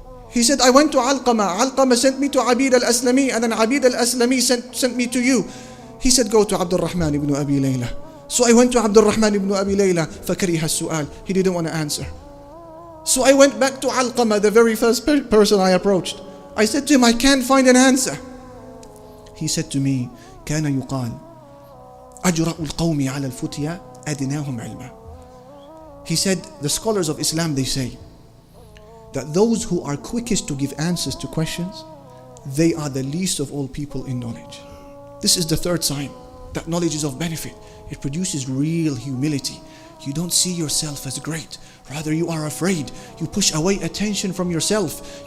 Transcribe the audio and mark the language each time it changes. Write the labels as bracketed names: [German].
[English] He said, I went to Alqamah. Alqamah sent me to Abid al-Aslami, and then Abid al-Aslami sent me to you. He said, go to Abdul Rahman ibn Abi Layla. So I went to Abdul Rahman ibn Abi Layla. [Arabic] فَكَرِهَ السُّؤَالِ. [English] He didn't want to answer. So I went back to Alqamah, the very first person I approached. I said to him, I can't find an answer. He said to me, [Arabic] كَانَ يُقَالُ أَجْرَأُ الْقَوْمِ عَلَى الْفُتْيَا أَدْنَاهُمْ عِلْمًا. [English] He said, the scholars of Islam, they say that those who are quickest to give answers to questions, they are the least of all people in knowledge. This is the third sign that knowledge is of benefit. It produces real humility. You don't see yourself as great. Rather, you are afraid. You push away attention from yourself.